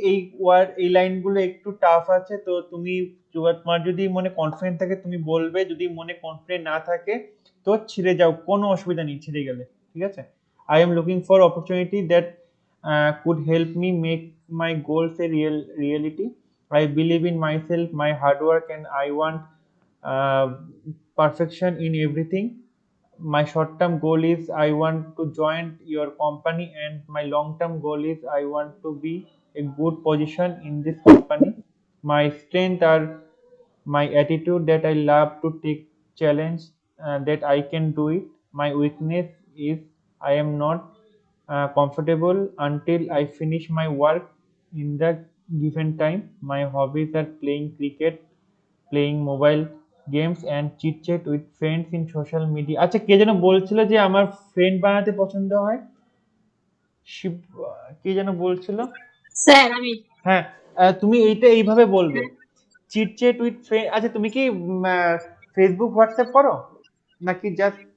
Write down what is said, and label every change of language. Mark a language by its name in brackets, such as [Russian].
[Bangla] এই ওয়ার্ড, এই লাইনগুলো একটু টাফ আছে, তো তুমি তোমার যদি মনে কনফিডেন্ট থাকে তুমি বলবে, যদি মনে কনফিডেন্ট না থাকে তো ছেড়ে যাও, কোনো অসুবিধা নেই ছেড়ে গেলে। ঠিক আছে, [English] I am looking for opportunity that could help me make my goals a reality. I believe in myself, my hard work, and I want uh, perfection in everything. My short term goal is I want to join your company, and my long term goal is I want to be a good position in this company. My strength are my attitude, that I love to take challenge, that I can do it. My weakness is I am not comfortable until I finish my work in the given time. My hobbies are playing cricket, playing mobile games, and chit chat with friends in social media. [Bangla] আচ্ছা, কে যেন বলছিল যে আমার friend বানাতে পছন্দ হয়, শিব, কে যেন বলছিল? স্যার আমি হ্যাঁ, তুমি এইটা এইভাবে বলবে, [English] Chit chat with friend. [Bangla] আচ্ছা, তুমি কি ফেসবুক হোয়াটসঅ্যাপ করো নাকি জাস্ট?